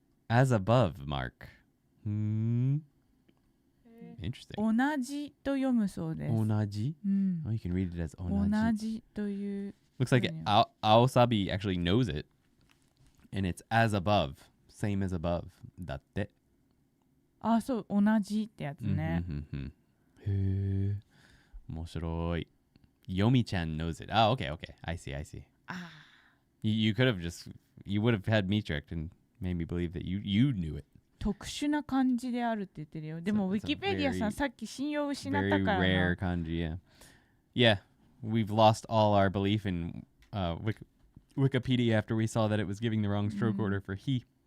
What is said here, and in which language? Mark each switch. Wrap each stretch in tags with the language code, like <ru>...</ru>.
<en>As above, Mark. Interesting.</en> <ja>同じと読むそうです。 Onaji? うん。</ja> <en>Oh, you can read it as</en> <ja>同 onaji. じという。</ja> <en>Looks like Aosabi actually knows it. And it's as above. Same as above. Datte.</en> <ja>あ、そう、同じってやつね。へー。面白い。</ja> <en>Yomi-chan knows it. Oh, okay, okay. I see. あ You could have just, you would have had me tricked and made me believe that you knew it.</en> <ja>特殊な漢字であるって言ってるよ。でも、ウィキペディアさん、さっき信用失った</ja> <en>Very</en> <ja>からな。</ja> <en>rare kanji, yeah. Yeah, we've lost all our belief in Wikipedia after we saw that it was giving the wrong stroke order for he.</en>